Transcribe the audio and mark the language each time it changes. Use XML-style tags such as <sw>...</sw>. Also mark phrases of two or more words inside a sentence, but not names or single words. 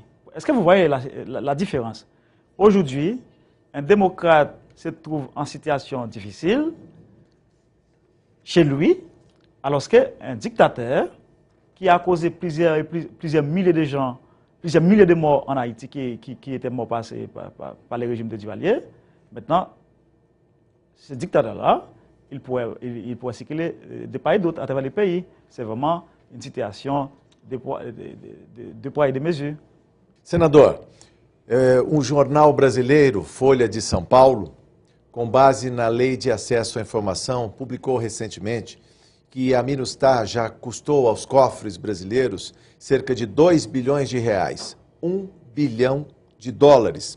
<fr>Est-ce que vous voyez la différence? Aujourd'hui, un démocrate se trouve en situation difficile chez lui, alors qu'un dictateur qui a causé plusieurs milliers de gens plusieurs milliers de morts en Haïti qui étaient morts par les régimes de Duvalier. Maintenant, ce dictateur-là, il pourrait circuler de part et d'autre à travers les pays. C'est vraiment une situation de poids e de mesure.</fr> <pt>Senador, jornal brasileiro, Folha de São Paulo, com base na Lei de Acesso à Informação, publicou recentemente que a Minustah já custou aos cofres brasileiros cerca de 2 bilhões de reais, 1 bilhão de dólares.</pt>